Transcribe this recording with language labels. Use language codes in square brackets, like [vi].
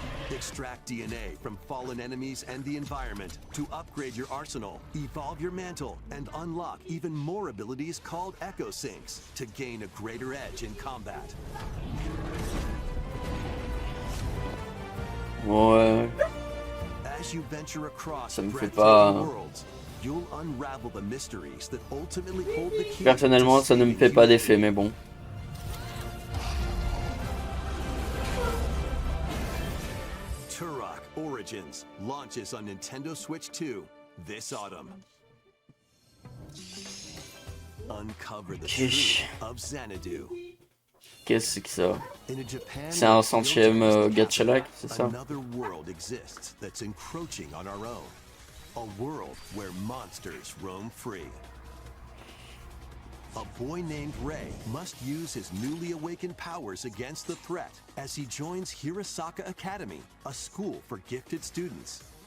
[en] Extract DNA from fallen enemies and the environment to upgrade your arsenal, evolve your mantle, and unlock even more abilities called Echo Syncs to gain a greater edge in combat. [fr] Ouais. [en] As you venture across [fr] Ça me fait [en] breathtaking [fr] pas. [en] worlds, you'll unravel the mysteries that ultimately hold the key. [fr] Personnellement, ça ne me fait pas d'effet, mais bon. [en] Turok Origins launches on Nintendo Switch 2 this autumn. Uncover the truth of Xanadu. [fr] Qu'est-ce que ça? [en] In a Japan [fr] C'est un centième gacha-like, c'est ça? [en] another world exists that's encroaching on our own. A world where monsters roam free. A boy named Rei must use his newly awakened powers against the threat as he joins Hirosaka Academy, a school for gifted students.